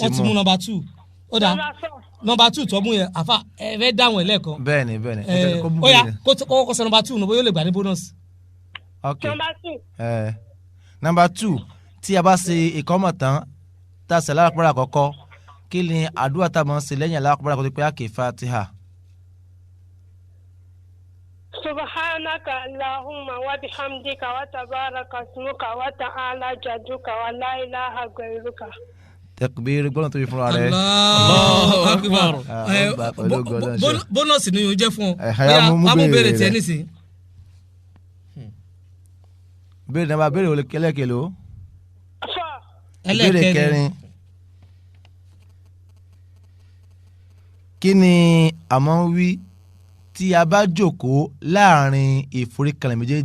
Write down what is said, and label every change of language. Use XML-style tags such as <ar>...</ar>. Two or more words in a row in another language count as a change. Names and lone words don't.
<yo>ti mú number 2 ó dà number 2 tó mú yẹn afa ẹ fẹ́ dáhùn ẹ̀ lẹ́ẹ̀kan. bẹ́ẹ̀ni ó yá kó sọ number 2 bóyá ó lè gbà ní bonus. ok number 2 tí a bá ṣe ìkọ́mọ̀ tán tá a ṣe alákùnrin àkọ́kọ́ kí ni àdúrà tá a máa ń ṣe lẹ́yìn alákùnrin àkọ́kọ́ tó pé a kì í Fatiha.</yo> <ar>سبحانك اللهم وبحمدك وتبارك اسمك وتعالى جدك ولا إله غيرك.</ar> <yo>Takbir gbọ́dọ̀ tó yẹ fúnra rẹ̀.</yo> <ar>الله أكبر.</ar> <yo>Bónọ́sì ni yóò jẹ́ fún ọ. Wàá mú béèrè tiẹ̀ nísìnyí. béèrè náà béèrè olè kẹlẹ́kẹlẹ́ o. ẹlẹ́kẹrin. béèrè kẹrin. kí ni a máa ń wí tí a bá jókòó láàrin ìforíkanlẹ̀ méjèèjì?</yo>